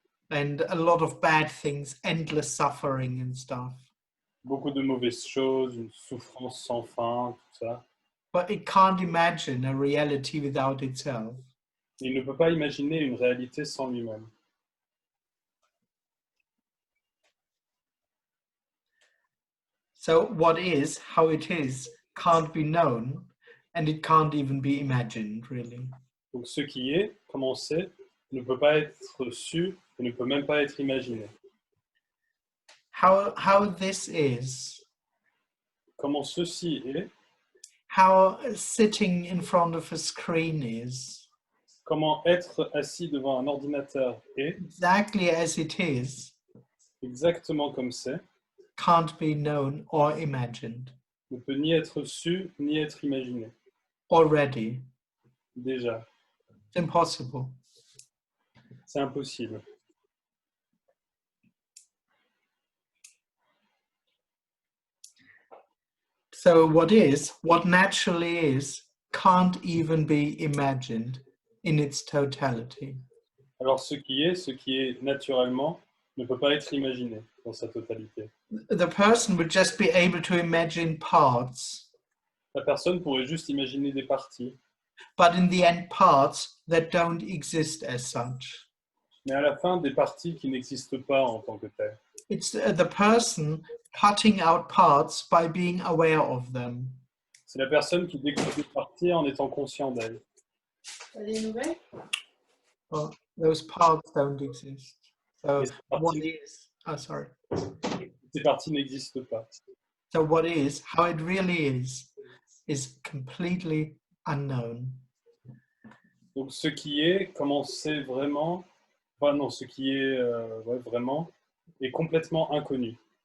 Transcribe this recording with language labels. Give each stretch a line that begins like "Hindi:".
English: and a lot of bad things, endless suffering and stuff.
French: beaucoup de mauvaises choses, une souffrance sans fin, tout ça.
English: But it can't imagine a reality without itself.
French: Il ne peut pas imaginer une réalité sans lui-même.
English: So what is, how it is, can't be known, and it can't even be imagined, really.
French: Donc ce qui est, comme on sait, ne peut pas être su et ne peut même pas être imaginé.
English: How this is,
French: Comment ceci est,
English: how sitting in front of a screen is,
French: comment être assis devant un ordinateur est,
English: exactly as it is,
French: exactement comme c'est,
English: can't be known or imagined.
French: ne peut ni être su ni être imaginé.
English: Already,
French: Déjà,
English: it's impossible.
French: c'est impossible.
English: So what naturally is, can't even be imagined in its totality.
French: Alors ce qui est naturellement, ne peut pas être imaginé dans sa totalité.
English: The person would just be able to imagine parts,
French: La personne pourrait juste imaginer des parties,
English: but in the end parts that don't exist as such.
French: mais à la fin, des parties qui n'existent pas en tant que telles.
English: It's the person cutting out parts by being aware of them.
French: C'est la personne qui découpe des parties en étant conscient d'elles.
English: Well, those parts don't exist. So
French: Et ces
English: what
French: parties,
English: is, sorry.
French: ces parties n'existent pas.
English: So what is, how it really is completely unknown.
French: Donc ce qui est, comment c'est vraiment, enfin non, ce qui est vraiment, est complètement inconnu,